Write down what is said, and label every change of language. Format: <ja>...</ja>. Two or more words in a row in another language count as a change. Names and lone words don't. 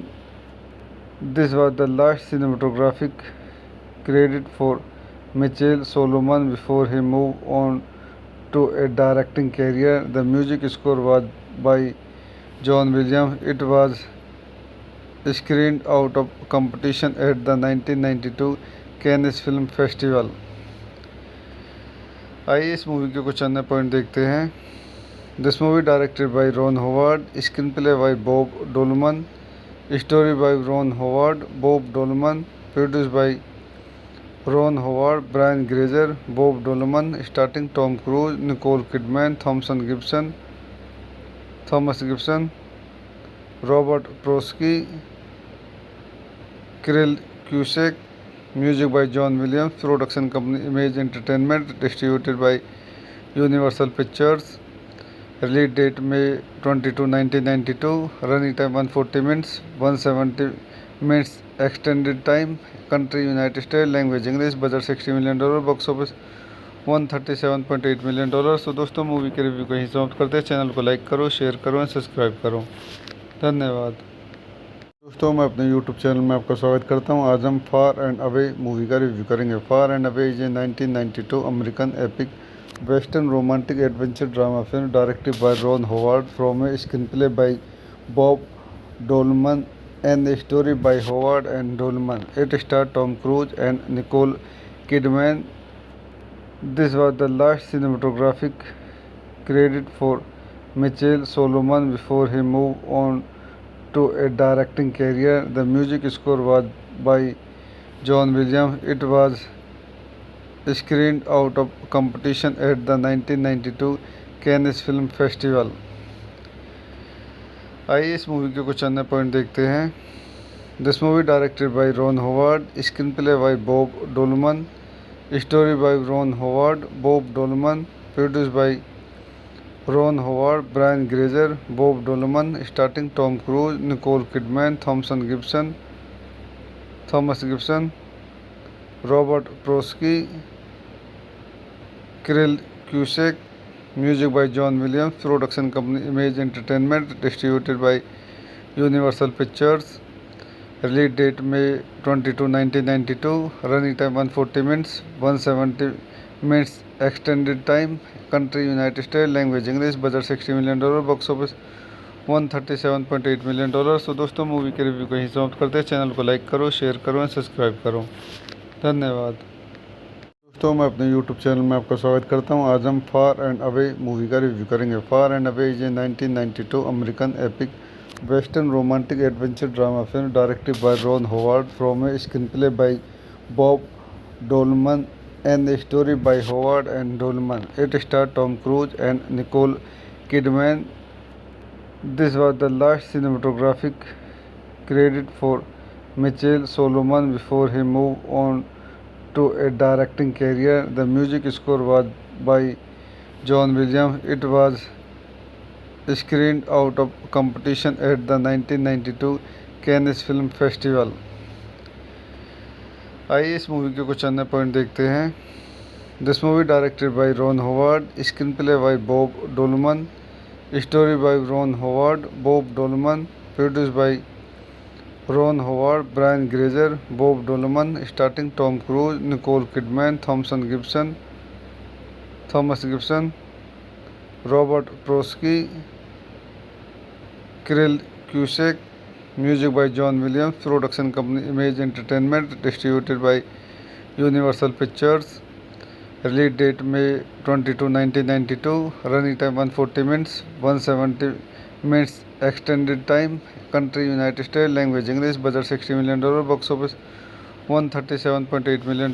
<en>This was the last cinematographic credit for Michael Solomon before he moved on to a directing career. The music score was by John Williams. It was screened out of competition at the 1992 Cannes Film Festival.</en> <hi>आइए इस मूवी के कुछ अन्य पॉइंट देखते हैं।</hi> <en>This movie directed by Ron Howard, screen play by Bob Dolman, story by Ron Howard, Bob Dolman, produce by Ron Howard, Brian Grazer, Bob Dolman, starting Tom Cruise, Nicole Kidman, Thomas Gibson, Robert Prosky, Cyril Cusack. Music by John Williams. Production company Image Entertainment. Distributed by Universal Pictures. Release date May 22, 1992। Running time 140 minutes. 170 minutes extended time. Country United States. Language English. Budget $60 million. Box office $137.8 million।</en> <hi>तो दोस्तों मूवी के रिव्यू को यहीं समाप्त करते हैं। चैनल को लाइक करो, शेयर करो, सब्सक्राइब करो। धन्यवाद। दोस्तों मैं अपने यूट्यूब चैनल में आपका स्वागत करता हूं। आज हम फार एंड अवे मूवी का रिव्यू करेंगे।</hi> <en>Far and Away is a 1992 American epic western romantic adventure drama film directed by Ron Howard from a screenplay by Bob Dolman and a story by Howard and Dolman. It starred Tom Cruise and Nicole Kidman. This was the last cinematographic credit for Michael Solomon before he moved on to a directing career. The music score was by John Williams. It was screened out of competition at the 1992 Cannes Film Festival.</en> <hi>आइए इस मूवी के कुछ अन्य पॉइंट देखते हैं।</hi> <en>This movie directed by Ron Howard, screen play by Bob Dolman, story by Ron Howard, Bob Dolman, produce by Ron Howard, Brian Grazer, Bob Dolman, starting Tom Cruise, Nicole Kidman, Thomas Gibson, Robert Prosky, Cyril Cusack. Music by John Williams. Production company Image Entertainment. Distributed by Universal Pictures. Release date May 22, 1992. Running time 140 minutes. 170 minutes extended time. Country United States. Language English. Budget $60 million. Box office $137.8 मिलियन।</en> <hi>तो दोस्तों मूवी के रिव्यू को यहीं समाप्त करते हैं। चैनल को लाइक करो, शेयर करो एंड सब्सक्राइब करो। धन्यवाद। दोस्तों मैं अपने YouTube चैनल में आपका स्वागत करता हूं। आज हम फार एंड अवे मूवी का रिव्यू करेंगे।</hi> <en>फार एंड अवे इज ए 1992 अमेरिकन एपिक वेस्टर्न रोमांटिक एडवेंचर ड्रामा फिल्म डायरेक्टेड बाय रॉन होवार्ड फ्रॉम ए स्क्रीनप्ले बाय बॉब डोलमन and a story by Howard and Dolman. It starred Tom Cruise and Nicole Kidman. This was the last cinematographic credit for Michael Solomon before he moved on to a directing career. The music score was by John Williams. It was screened out of competition at the 1992 Cannes Film Festival.</en> <hi>आइए इस मूवी के कुछ अन्य पॉइंट देखते हैं।</hi> <en>This movie directed by Ron Howard, screen play by Bob Dolman, story by Ron Howard, Bob Dolman, produce by Ron Howard, Brian Grazer, Bob Dolman, starting Tom Cruise, Nicole Kidman, Thomas Gibson, Robert Prosky, Cyril Cusack, music by John Williams, production company Image Entertainment, distributed by Universal Pictures, release date May 22, 1992, running time 140 minutes, 170 minutes extended time, country United State, language English, budget $60 million, box office $137.8 million.</en>